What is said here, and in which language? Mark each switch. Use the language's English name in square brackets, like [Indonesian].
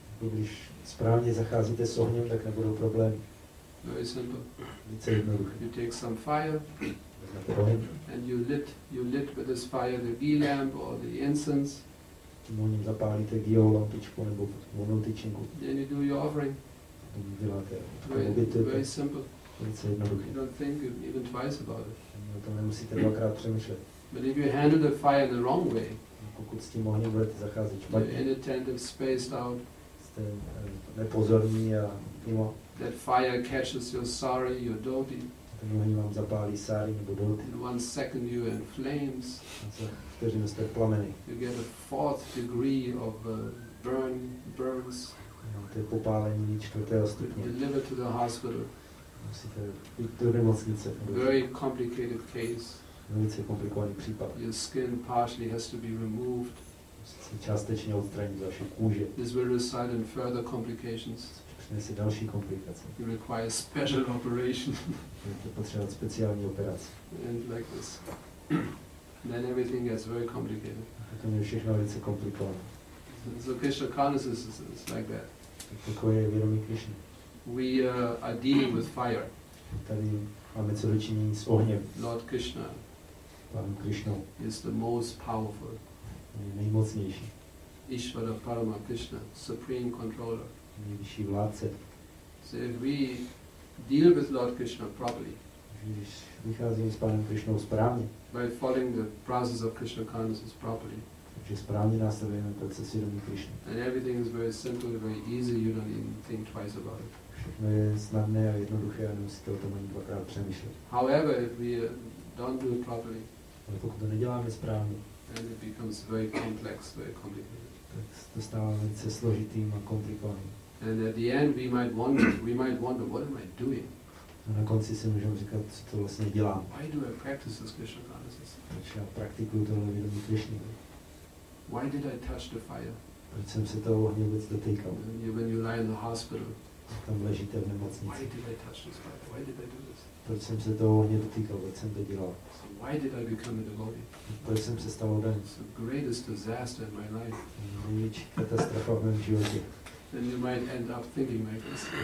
[Czech] Když správně zacházíte s ohněm, tak nebudou problémy. [English] Very simple. [Czech] Velice jednoduché. [English] You take some fire [Czech] Vezmete oheň, [English] and you lit with this fire the ghee lamp or the incense. [Czech] tím ohněm zapálíte ghee lampičku nebo vonou tyčinku. [English] Then you do your offering. [Czech] Potom děláte [English] Very simple. [Czech] velice jednoduché. [English] You don't think even twice about it. [Czech] O tom nemusíte dvakrát přemýšlet. [English] But if you handle the fire the wrong way, [Czech] Pokud s tím ohněm budete zacházet [English] you're [Czech] špatně, [English] inattentive, spaced out, [Czech] jste nepozorní a mimo, [English] that fire catches your sari, your dhoti. [Czech] ten oheň vám zapálí sáry nebo doty. [English] In 1 second you're in flames. [Czech] A za vteřinu jste plameny. [English] You get a 4th degree of burns. [Czech] Máte popálení 4. stupně. [English] Delivered to the hospital. [Czech] Musíte jít do nemocnice. [English] Very complicated case. [Czech] Velice komplikovaný případ. [English] Your skin partially has to be removed. [Czech] Musíte částečně odstranit vaše kůže. [English] This will result in further complications. [Czech] Přinese další komplikace. [English] You require special operation. [Czech] Budete potřebovat speciální operaci. [English] And like this. Then everything gets very complicated. [Czech] To je všechno velice komplikované. [English] So Krishna consciousness is like that. [Czech] Takové je vědomí Krishny. [English] We are dealing with fire. [Czech] Tady máme co dočinění s ohněm. [English] Lord Krishna [Czech] Pánem Krishnou [English] is the most powerful. [Czech] je nejmocnější. [English] Ishvara Parama Krishna, supreme controller. [Czech] Nejvyšší vládce. [English] So if we deal with Lord Krishna properly, [Czech] Když vycházíme s Pánem Krišnou správně. [English] By following the process of Krishna consciousness properly. [Czech] Takže správně následujeme proces vědomí Krišny. [English] And everything is very simple, very easy, you don't even think twice about it. [Czech] Všechno je snadné a jednoduché a nemusíte o tom ani dvakrát přemýšlet. [English] However, if we don't do it properly, [Czech] Ale pokud to neděláme správně, [English] then it becomes very complex, very complicated. [Czech] tak to stává velice složitým a komplikovaným. [English] And at the end, we might wonder, what am I doing? [Czech] A na konci si můžeme říkat, co to vlastně dělám. [English] Why do I practice this Krishna consciousness? [Czech] Proč já praktikuju tohle vědomí Krišny? [English] Why did I touch the fire? [Czech] Proč jsem se toho ohně vůbec dotýkal? [English] When you lie in the hospital, [Czech] Tam ležíte v [English] why [Czech] nemocnici. [English] did I touch this fire? Why did I do this? [Czech] Proč jsem se toho ohně dotýkal? Proč jsem to dělal? [English] So why did I become a devotee? [Czech] Proč jsem se stal odaný? [English] It's the greatest disaster in my life. [Czech] Největší katastrofa v mém životě. [English] And you might end up thinking like this.